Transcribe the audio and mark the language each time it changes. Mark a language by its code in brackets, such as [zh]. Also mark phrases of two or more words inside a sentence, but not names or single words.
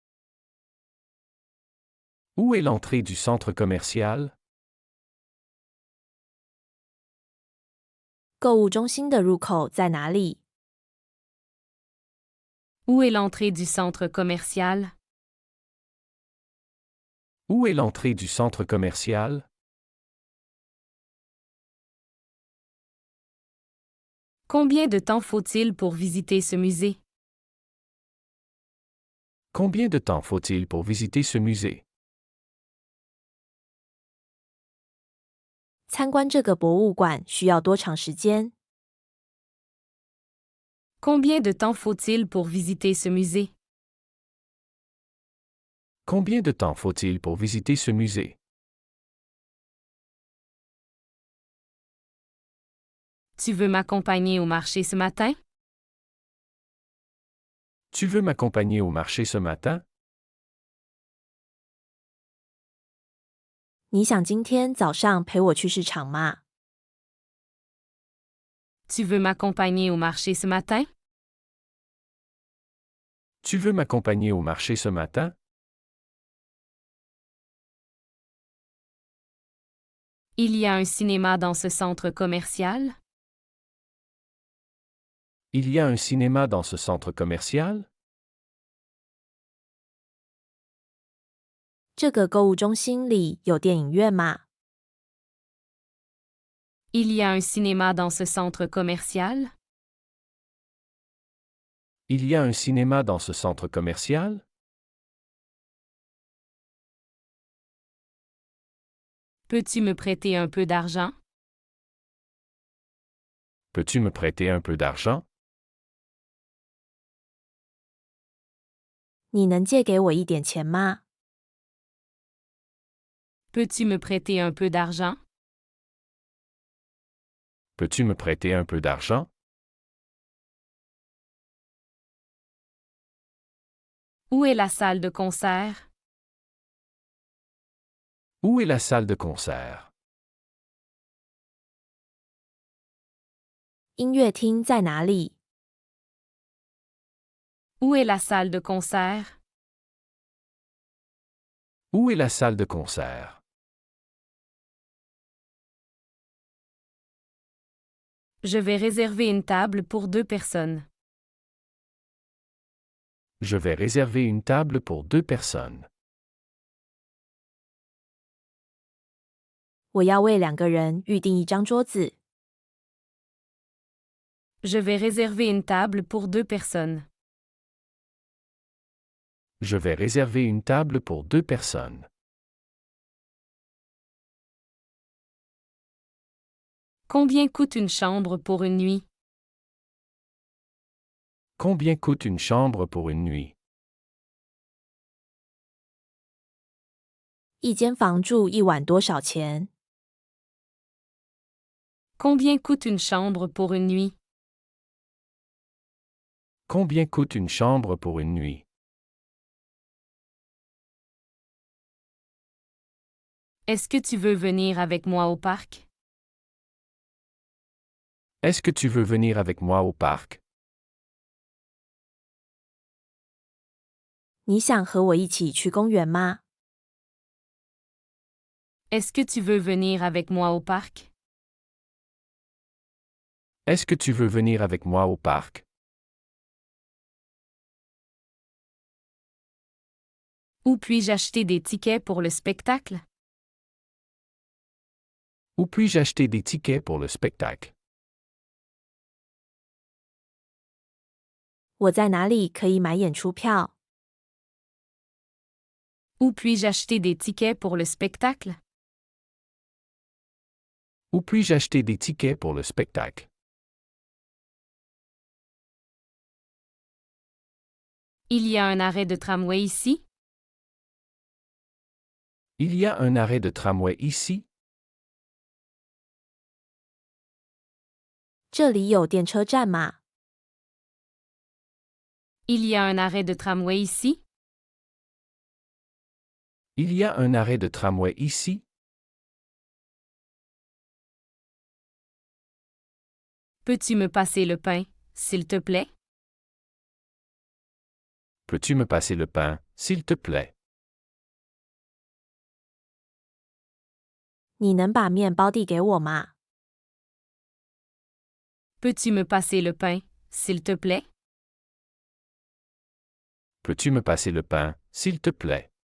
[fr] Où est l'entrée du centre commercial? [zh] 购物中心的入口在哪里？ [fr] Où est l'entrée du centre commercial? Où est l'entrée du centre commercial? Combien de temps faut-il pour visiter ce musée? Combien de temps faut-il pour visiter ce musée? [zh] 参观这个博物馆需要多长时间？ [fr] Combien de temps faut-il pour visiter ce musée? Combien de temps faut-il pour visiter ce musée? Tu veux m'accompagner au marché ce matin? Tu veux m'accompagner au marché ce matin? [zh] 你想今天早上陪我去市场吗？ [fr] Tu veux m'accompagner au marché ce matin? Tu veux m'accompagner au marché ce matin? Il y a un cinéma dans ce centre commercial? Il y a un cinéma dans ce centre commercial? [zh] 这个购物中心里有电影院吗？ [fr] Il y a un cinéma dans ce centre commercial? Il y a un cinéma dans ce centre commercial? Peux-tu me prêter un peu d'argent? Peux-tu me prêter un peu d'argent? [zh] 你能借给我一点钱吗？ [fr] Peux-tu me prêter un peu d'argent? Peux-tu me prêter un peu d'argent? Où est la salle de concert? Où est la salle de concert? [zh] 音乐厅在哪里？ [fr] Où est la salle de concert? Où est la salle de concert? Je vais réserver une table pour 2 personnes. Je vais réserver une table pour 2 personnes. [zh] 我要为2个人预订一张桌子。 [fr] Je vais réserver une table pour 2 personnes. Je vais réserver une table pour 2 personnes. Combien coûte une chambre pour une nuit? Combien coûte une chambre pour une nuit? [zh] 一间房住一晚多少钱？ [fr] Combien coûte une chambre pour une nuit? Combien coûte une chambre pour une nuit? Est-ce que tu veux venir avec moi au parc? Est-ce que tu veux venir avec moi au parc? [zh] 你想和我一起去公园吗？ [fr] Est-ce que tu veux venir avec moi au parc? Est-ce que tu veux venir avec moi au parc? Où puis-je acheter des tickets pour le spectacle? Où puis-je acheter des tickets pour le spectacle? [zh] 我在哪里可以买演出票？ [fr] Où puis-je acheter des tickets pour le spectacle? Où puis-je acheter des tickets pour le spectacle? Il y a un arrêt de tramway ici? Il y a un arrêt de tramway ici? [zh] 这里有电车站吗？ [fr] Il y a un arrêt de tramway ici? Il y a un arrêt de tramway ici? Peux-tu me passer le pain, s'il te plaît? Peux-tu me passer le pain, s'il te plaît? [zh] 你能把面包递给我吗？ [fr] Peux-tu me passer le pain, s'il te plaît? Peux-tu me passer le pain, s'il te plaît?